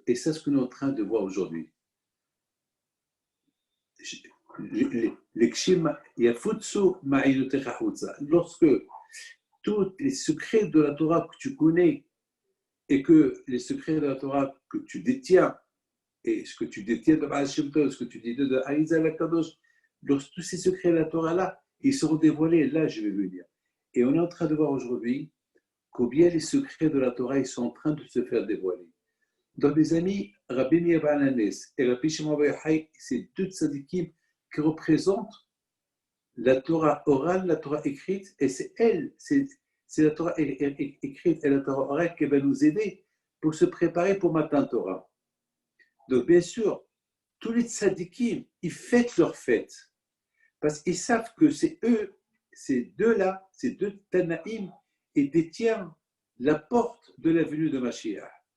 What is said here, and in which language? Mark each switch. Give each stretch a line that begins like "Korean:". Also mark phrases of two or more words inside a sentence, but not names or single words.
French: Et c'est ce que nous sommes en train de voir aujourd'hui. Lorsque tous les secrets de la Torah que tu connais et que les secrets de la Torah que tu détiens, et ce que tu détiens de Baal Shem Tov, ce que tu détiens de Arizal HaKadosh, lorsque tous ces secrets de la Torah-là, ils seront dévoilés, là je vais venir. Et on est en train de voir aujourd'hui combien les secrets de la Torah ils sont en train de se faire dévoiler. Donc mes amis, Rabbi Meir Baal HaNes et Rabbi Shimon Bar Yochai, c'est deux tzadikim qui représentent la Torah orale, la Torah écrite, et c'est la Torah écrite et la Torah orale qui va nous aider pour se préparer pour
Hebrew: מתן תורה.
French: Donc bien sûr, tous les tzadikim, ils fêtent leur fête, parce qu'ils savent que c'est eux, ces deux-là, ces deux Tanaïm, ils détiennent la porte de la venue de Mashiach.